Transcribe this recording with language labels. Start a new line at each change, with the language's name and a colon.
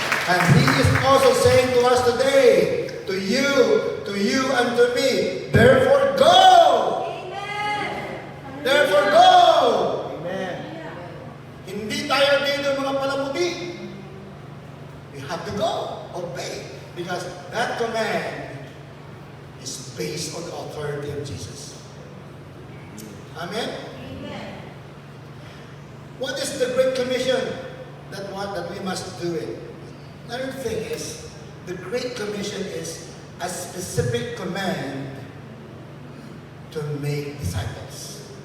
English: And He is also saying to us today, to you and to me, therefore go! Amen. Therefore go! Amen.
Filipino: Hindi tayo dito mga palamuti.
English: We have to go, obey. Because that command is based on the authority of Jesus. Amen? Amen. What is the Great Commission that we must do it? Another thing is, the Great Commission is a specific command to make disciples.